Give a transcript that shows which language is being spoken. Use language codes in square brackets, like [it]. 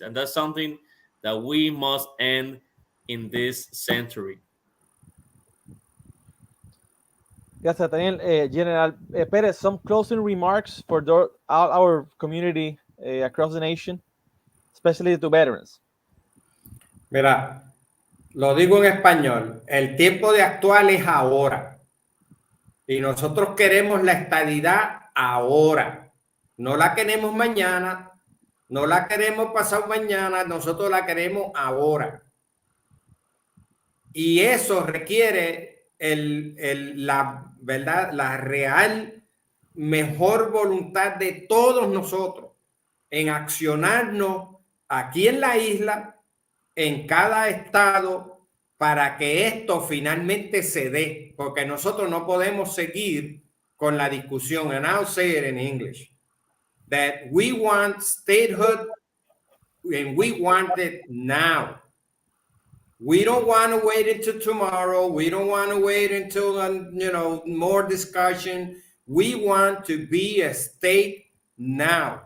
[en] And that's something that we must end in this century. [es] Gracias, Daniel. [en] General Perez, some closing remarks for all our community across the nation, especially to veterans. [es] Mira, lo digo en español, el tiempo de actuar es ahora. Y nosotros queremos la estadidad ahora. No la queremos mañana, no la queremos pasado mañana, nosotros la queremos ahora. Y eso requiere la verdad, la real mejor voluntad de todos nosotros en accionarnos aquí en la isla, en cada estado, para que esto finalmente se dé, porque nosotros no podemos seguir con la discusión. [en] And I'll say it in English, that we want statehood and we want it now. We don't want to wait until tomorrow. We don't want to wait until, more discussion. We want to be a state now.